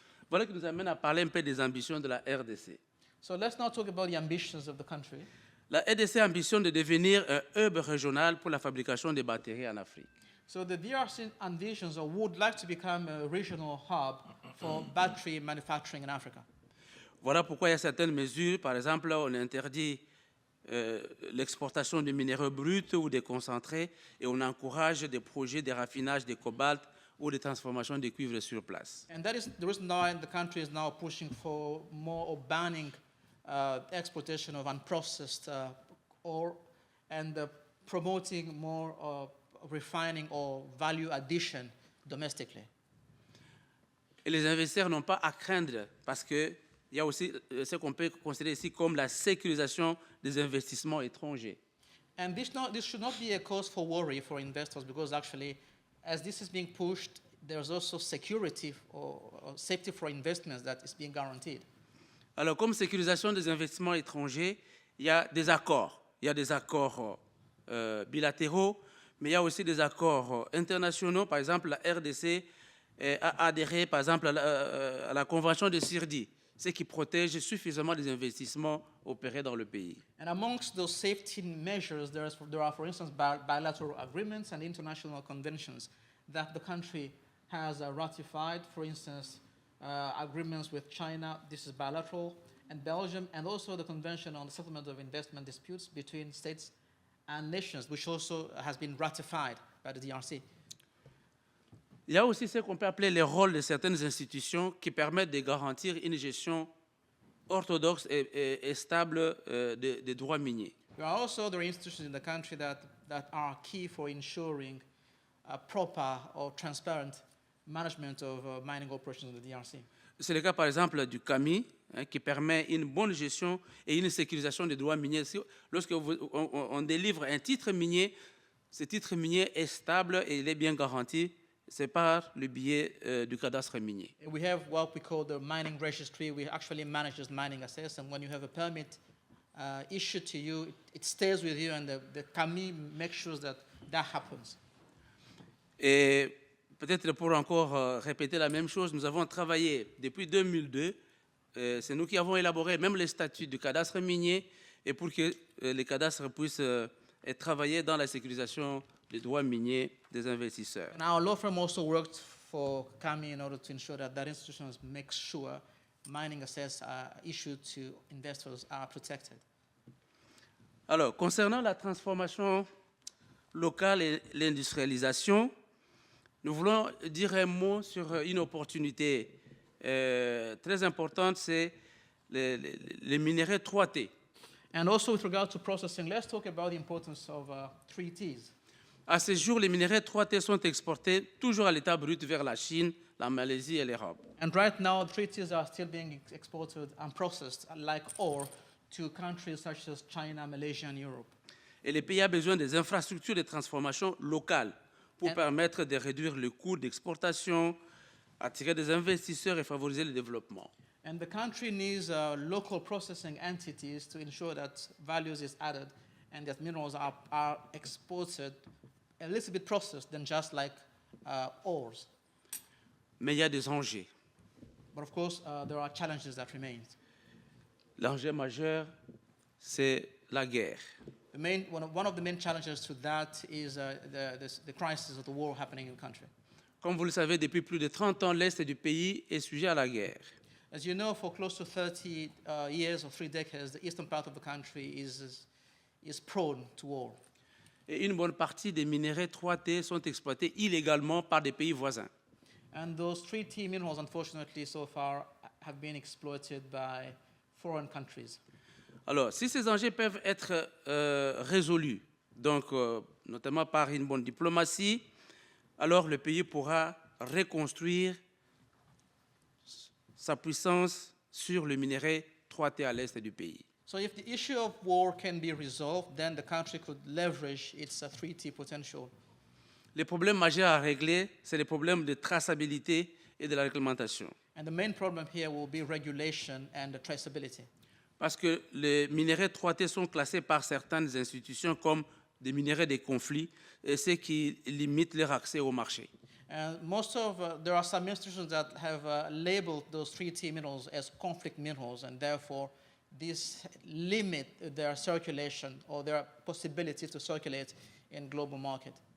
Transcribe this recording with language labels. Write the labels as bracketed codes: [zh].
[fr] Voilà qui nous amène à parler un peu des ambitions de la RDC. [en] So let's now talk about the ambitions of the country. [fr] La RDC ambitionne de devenir un hub régional pour la fabrication des batteries en Afrique. [en] So the DRC envisions or would like to become a regional hub for battery manufacturing in Africa. [fr] Voilà pourquoi il y a certaines mesures. Par exemple, on interdit l'exportation de minéraux bruts ou des concentrés et on encourage des projets de raffinage de cobalt ou de transformation de cuivre sur place. [en] And that is the reason why the country is now pushing for more or banning exportation of unprocessed ore and promoting more refining or value addition domestically. [fr] Et les investisseurs n'ont pas à craindre parce qu'il y a aussi ce qu'on peut considérer ici comme la sécurisation des investissements étrangers. [en] And this should not be a cause for worry for investors because actually, as this is being pushed, there's also security or safety for investments that is being guaranteed. [fr] Alors, comme sécurisation des investissements étrangers, il y a des accords. Il y a des accords bilatéraux, mais il y a aussi des accords internationaux. Par exemple, la RDC a adhéré, par exemple, à la Convention de Sirdi, ce qui protège suffisamment des investissements opérés dans le pays. [en] And amongst those safety measures, there are, for instance, bilateral agreements and international conventions that the country has ratified. For instance, agreements with China, this is bilateral, and Belgium, and also the Convention on the Settlement of Investment Disputes between states and nations, which also has been ratified by the DRC. [fr] Il y a aussi ce qu'on peut appeler les rôles de certaines institutions qui permettent de garantir une gestion orthodoxe et stable des droits miniers. [en] There are also other institutions in the country that are key for ensuring proper or transparent management of mining operations in the DRC. [fr] C'est le cas, par exemple, du CAMI, qui permet une bonne gestion et une sécurisation des droits miniers. Lorsque on délivre un titre minier, ce titre minier est stable et il est bien garanti. C'est par le biais du cadastre minier. [en] We have what we call the mining registry. We actually manage this mining assets, and when you have a permit issued to you, it stays with you, and the CAMI makes sure that happens. [fr] Et peut-être pour encore répéter la même chose, nous avons travaillé depuis 2002. C'est nous qui avons élaboré même les statuts du cadastre minier et pour que les cadastres puissent travailler dans la sécurisation des droits miniers des investisseurs. [en] And our law firm also worked for CAMI in order to ensure that institution makes sure mining assets issued to investors are protected. [fr] Alors, concernant la transformation locale et l'industrialisation, nous voulons dire un mot sur une opportunité très importante, c'est les minerais 3T. [en] And also with regard to processing, let's talk about the importance of 3Ts. [fr] À ce jour, les minerais 3T sont exportés toujours à l'état brut vers la Chine, la Malaisie et l'Europe. [en] And right now, 3Ts are still being exported and processed like ore to countries such as China, Malaysia, and Europe. [fr] Et le pays a besoin des infrastructures de transformation locales pour permettre de réduire le coût d'exportation, attirer des investisseurs et favoriser le développement. [en] And the country needs local processing entities to ensure that values is added and that minerals are exported a little bit processed than just like ores. [fr] Mais il y a des enjeux. [en] But of course, there are challenges that remain. [fr] L'enjeu majeur, c'est la guerre. [en] One of the main challenges to that is the crisis of the war happening in the country. [fr] Comme vous le savez, depuis plus de 30 ans, l'Est du pays est sujet à la guerre. [en] As you know, for close to 30 years or 3 decades, the eastern part of the country is prone to war. [fr] Et une bonne partie des minerais 3T sont exploités illégalement par des pays voisins. [en] And those 3T minerals, unfortunately, so far have been exploited by foreign countries. [fr] Alors, si ces enjeux peuvent être résolus donc notamment par une bonne diplomatie, alors le pays pourra reconstruire sa puissance sur le minerai 3T à l'est du pays. [en] So if the issue of war can be resolved, then the country could leverage its 3T potential. [fr] Les problèmes majeurs à régler, c'est les problèmes de traçabilité et de la réglementation. [en] And the main problem here will be regulation and the traceability. [fr] Parce que les minerais 3T sont classés par certaines institutions comme des minerais de conflit, et ce qui limite leur accès au marché. [en] And there are some institutions that have labeled those 3T minerals as conflict minerals, and therefore this limit their circulation or their possibility to circulate in global market.